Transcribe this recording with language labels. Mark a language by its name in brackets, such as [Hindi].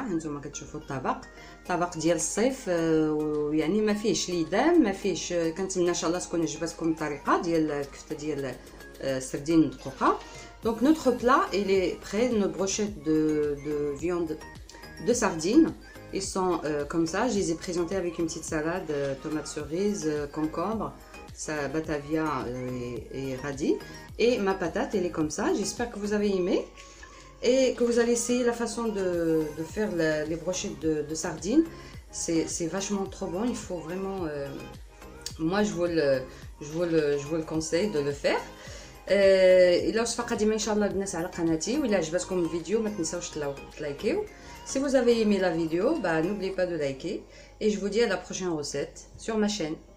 [Arabic] هانتوما كتشوفوا الطبق ديال الصيف يعني ما فيهش ليدام ما فيهش. كنتمنى ان شاء الله تكون عجبتكم الطريقه ديال الكفته ديال السردين المدقوقه. [French] Donc notre plat il est prêt, nos brochettes de viande de sardines. Ils sont comme ça, je les ai présentés avec une petite salade, tomates cerises, concombre, batavia et radis. Et ma patate elle est comme ça, j'espère que vous avez aimé et que vous allez essayer la façon de faire les brochettes de sardines. C'est vachement trop bon, il faut vraiment... moi je vous le conseille de le faire. [Arabic] الى وصفه قديمه ان شاء الله البنات على قناتي. وإلا عجبتكم الفيديو ما تنساوش تلايكيو. [French] Si vous avez aimé la vidéo, n'oubliez pas de liker et je vous dis à la prochaine recette sur ma chaîne.